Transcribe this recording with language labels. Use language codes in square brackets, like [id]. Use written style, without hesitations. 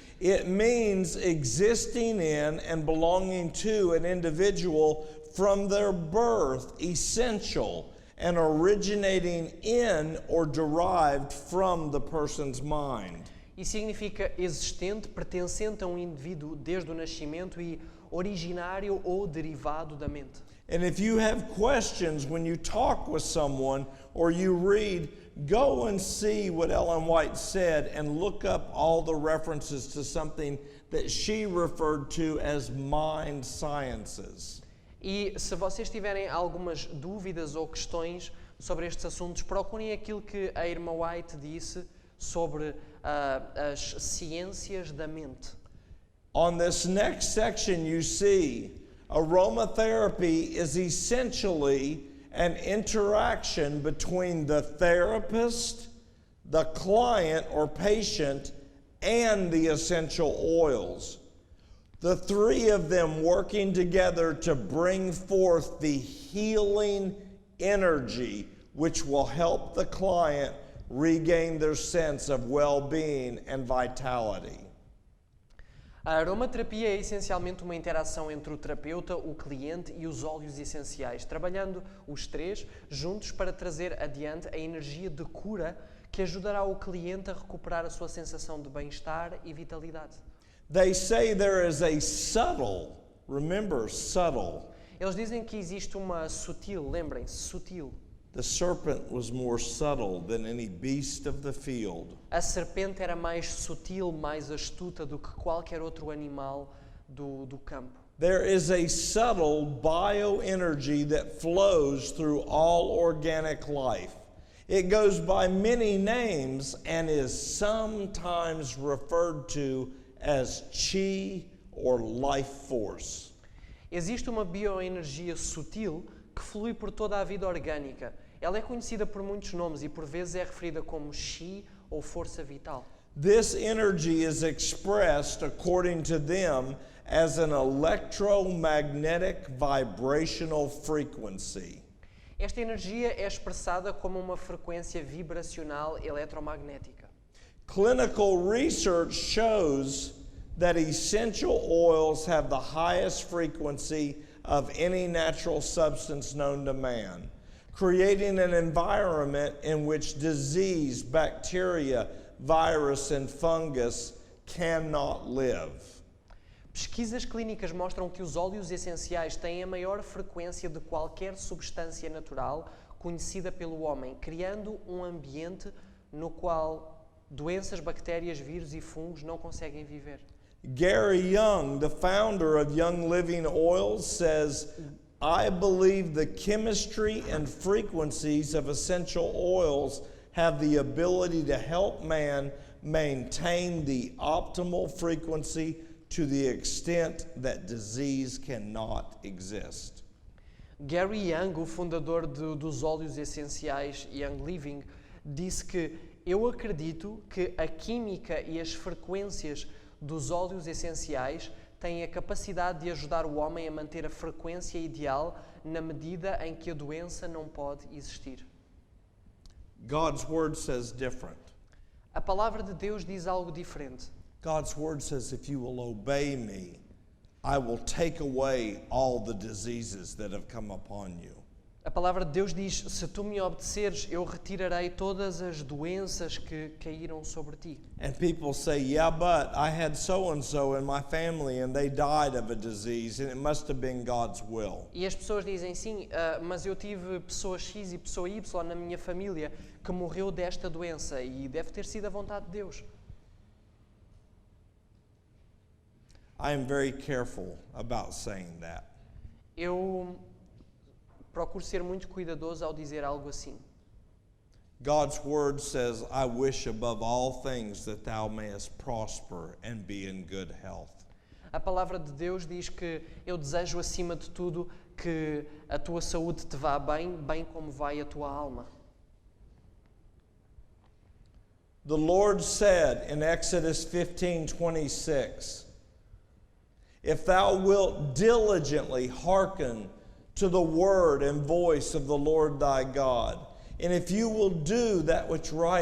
[en] It means existing in and belonging to an individual from their birth, essential, and originating in or derived from the person's mind. [pt] E significa existente, pertencente a um indivíduo desde o nascimento e originário ou derivado da mente. [en] And if you have questions when you talk with someone or you read, go and see what Ellen White said and look up all the references to something that she referred to as mind sciences. [pt] E se vocês tiverem algumas dúvidas ou questões sobre estes assuntos, procurem aquilo que a irmã White disse sobre as ciências da mente. [en] On this next section you see, aromatherapy is essentially an interaction between the therapist, the client or patient, and the essential oils. The three of them working together to bring forth the healing energy which will help the client regain their sense of well-being and vitality. [pt] A aromaterapia é essencialmente uma interação entre o terapeuta, o cliente e os óleos essenciais, trabalhando os três juntos para trazer adiante a energia de cura que ajudará o cliente a recuperar a sua sensação de bem-estar e vitalidade. [en] They say there is a subtle, remember subtle. [pt] Eles dizem que existe uma sutil, lembrem-se, sutil. [en] The serpent was more subtle than any beast of the field. [pt] A serpente era mais sutil, mais astuta do que qualquer outro animal do campo. [en] There is a subtle bioenergy that flows through all organic life. It goes by many names and is sometimes referred to as chi or life force. [pt] Existe uma bioenergia sutil que flui por toda a vida orgânica. Ela é conhecida por muitos nomes e por vezes é referida como chi ou força vital. [en] This energy is expressed, according to them, as an electromagnetic vibrational frequency. [pt] Esta energia é expressada como uma frequência vibracional eletromagnética. [en] Clinical research shows that essential oils have the highest frequency of any natural substance known to man. creating an environment in which disease, bacteria, virus, and fungus cannot live. [pt] Pesquisas clínicas mostram que os óleos essenciais têm a maior frequência de qualquer substância natural conhecida pelo homem, criando um ambiente no qual doenças, bactérias, vírus e fungos não conseguem viver. [en] Gary Young, the founder of Young Living Oils, says, I believe the chemistry and frequencies of essential oils have the ability to help man maintain the optimal frequency to the extent that disease cannot exist. [pt] Gary Young, o fundador dos óleos essenciais Young Living, disse que eu acredito que a química e as frequências dos óleos essenciais têm a capacidade de ajudar o homem a manter a frequência ideal na medida em que a doença não pode existir. [en] God's word says different. [pt] A palavra de Deus diz algo diferente. [en] God's word says, if you will obey me, I will take away all the diseases that have come upon you. [pt] A palavra de Deus diz, se tu me obedeceres, eu retirarei todas as doenças que caíram sobre ti. [en] And people say, yeah, but I had so-and-so in my family and they died of a disease and it must have been God's will. [pt] E as pessoas dizem, sim, mas eu tive pessoa X e pessoa Y na minha família que morreu desta doença e deve ter sido a vontade de Deus. [en] I am very careful about saying that. [pt] Eu procuro ser muito cuidadoso ao dizer algo assim. [en] God's word says, I wish above all things that thou mayest prosper and be in good health. [pt] A palavra de Deus diz que eu desejo acima de tudo que a tua saúde te vá bem, bem como vai a tua alma. [en] The Lord said in Exodus 15:26, if thou wilt diligently hearken to the word and voice of the Lord thy God, and if you will do that which